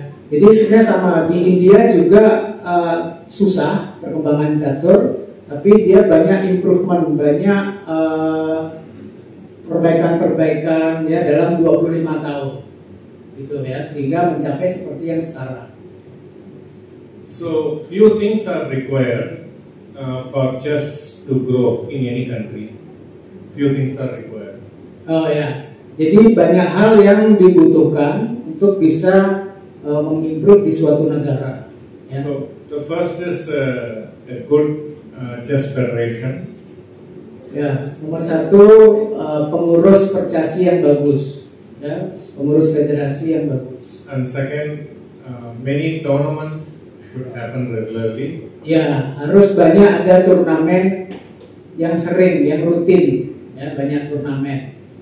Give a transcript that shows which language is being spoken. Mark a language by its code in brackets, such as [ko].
[id] Jadi sebenarnya sama di India juga susah perkembangan catur, tapi dia banyak improvement, banyak perbaikan-perbaikan dalam 25 tahun, gitu sehingga mencapai seperti yang sekarang. [en] So few things are required for chess to grow in any country. Few things are required. [id] Jadi banyak hal yang dibutuhkan untuk bisa mengimprove di suatu negara. [en] So the first is a good chess federation. [id] Nomor satu pengurus percasi yang bagus, pengurus federasi yang bagus. [en] And second, many tournaments should happen regularly. [id] Harus banyak ada turnamen yang sering, yang rutin, banyak turnamen.